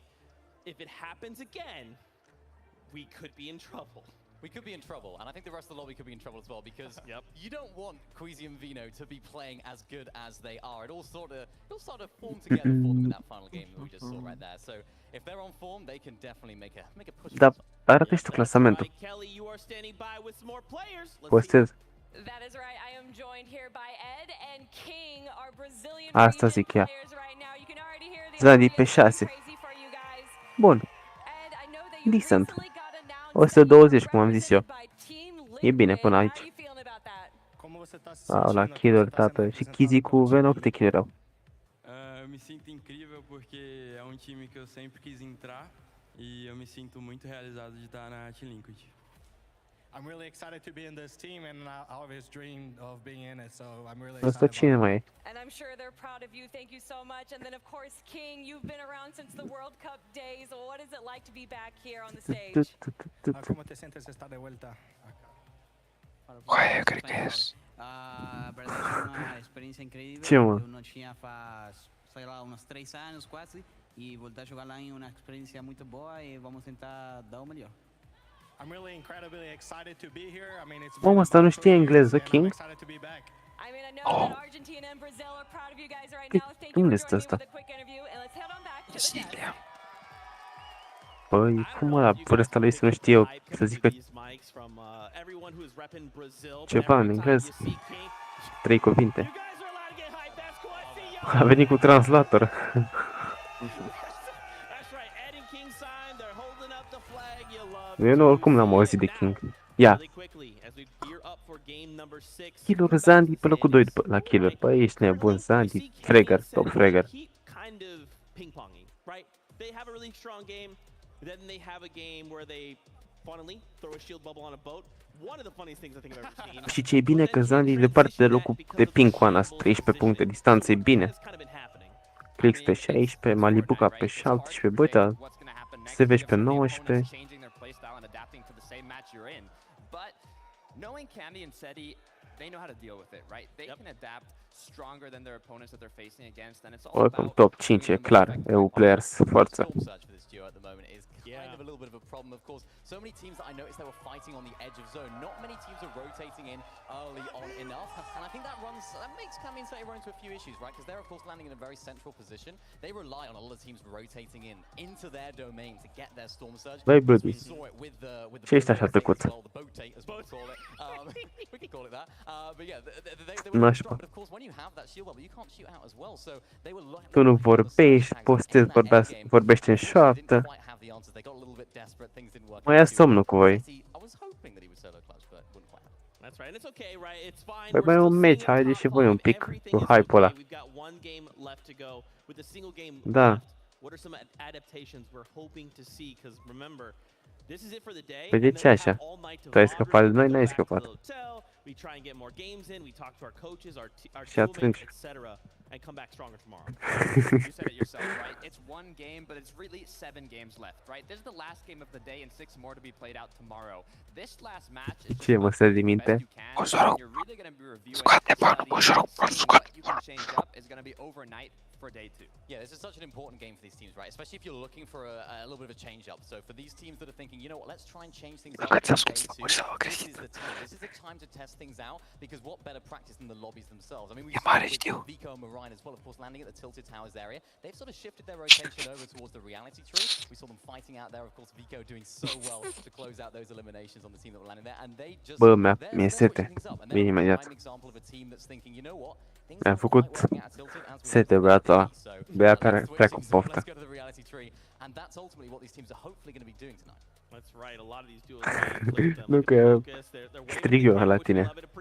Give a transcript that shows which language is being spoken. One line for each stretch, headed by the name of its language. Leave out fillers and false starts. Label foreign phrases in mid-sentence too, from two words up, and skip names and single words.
English: If it happens again, we could be in trouble. We could be in trouble, and I think the rest of the lobby could be in trouble as well, because you don't want Queasy and Vino to be playing as good as they are. It all sort of form together for them in that final game that we just saw right there. So if they're on form, they can definitely make a push.
Romanian: Da, arată și tu clasamentul. Postez.
English: That is right. I am joined here by Ed and King, our Brazilian
Romanian: Asta zic ea.
English: players right now. You can already hear the
Romanian: Zandi pe 6. Bun. Decent. 120, cum am zis eu. E bine până aici. La killer, tată. Și Kizzy cu Veno, câte killer au?
Portuguese: Me sinto incrível porque é time que eu sempre quis entrar e eu me sinto muito realizado de estar na Team Liquid.
English: I'm really excited to be in this team and I always dreamed of being in it, so I'm really
Romanian: Asta cine mai e?
English: And I'm sure they're proud of you. Thank you so much. And then of course, King, you've been around since the World Cup days. What is it like to be back here on the stage?
Spanish: ¿Cómo te sientes estar de vuelta acá?
Romanian: Ué, eu cred că ies.
Portuguese: Verdade, é uma experiência incrível.
Romanian: Ce, mă?
Portuguese: Eu não tinha faz, sei lá, uns 3 anos quase. E voltar a jogar lá em uma experiência muito boa e vamos tentar dar o melhor.
English: I'm really incredibly excited to be here. I mean, it's
Romanian: Mamă, asta nu știe engleză, King?
English: I mean, I know that Argentina and Brazil are proud of you guys right now. Thank
Romanian: Unde
English: you
Romanian: este
English: for joining me
Romanian: asta?
English: with a quick interview, and let's head on back to the desk.
Romanian: Păi, cum ăla, vârsta lui să nu știe eu, să zică ceva în engleză? 3 cuvinte. A venit cu translator. Eu nu, oricum n-am auzit de King. Ia. Killer Zandi pe locul 2 la Killer. Păi, ești nebun, Zandi. Fragger, top Fragger.
English: They have a really strong game, then they have a game where they funnily throw a shield bubble on a boat. One of the funniest things I think I've ever seen.
Romanian: Și ce e bine că Zandi e departe de locul de ping cu Anas, 13 puncte distanță, e bine. Clix pe 16, Malibuca pe 17, băi, da, Seveș pe 19.
English: Knowing Cammy and Seti, they know how to deal with it, right? They can adapt stronger than their opponents that they're facing against, and it's all
Romanian: Oricum, top 5 e clar, EU Players, forță.
English: Kind of a little bit of a problem. Of course, so many teams that I noticed they were fighting on the edge of zone. Not many teams are rotating in early on enough, and I think that makes Kami and Seti run into a few issues, right? Because they're of course landing in a very central position. They rely on a lot of teams rotating in into their domain to get their storm surge.
Romanian: Băi, Bludi.
English: We saw it with the
Romanian: Ce ești așa tăcut?
English: well, the boat as we call it. We could call it that. But yeah, they were strong, but of course when you have that shield level, you can't shoot out as well. So they were
Romanian: Tu nu vorbești, postezi, vorbești în șoaptă. Mă ia somnul cu voi. Băi, mai e un meci, haideți și voi un pic cu hype-ul ăla. Da. Păi de ce așa? Tu ai scăpat de noi, n-ai scăpat. Și atunci...
English: and come back stronger tomorrow. You said it yourself, right? It's one game, but it's really 7 games left, right? This is the last game of the day and 6 more to be played out tomorrow. This last match is
Romanian: Ce mă stă din minte?
English: you're really going to be reviewing what you can change up is going to be overnight for day 2. Yeah, this is such an important game for these teams, right? Especially if you're looking for a little bit of a change up. So for these teams that are thinking, you know what, let's try and change things up. This is the time. This is the time to test things out because what better practice than the lobbies themselves? I mean, we saw with Vico and Marine as well, of course, landing at the Tilted Towers area. They've sort of shifted their rotation over towards the reality tree. We saw them fighting out there, of course, Vico doing so well to close out those eliminations on the team that were landing there, and they just
Romanian: mi-e sete. Vine imediat. Mi-am făcut sete băiatul ăla. Băia care pleacă în poftă. Nu că strig eu la tine.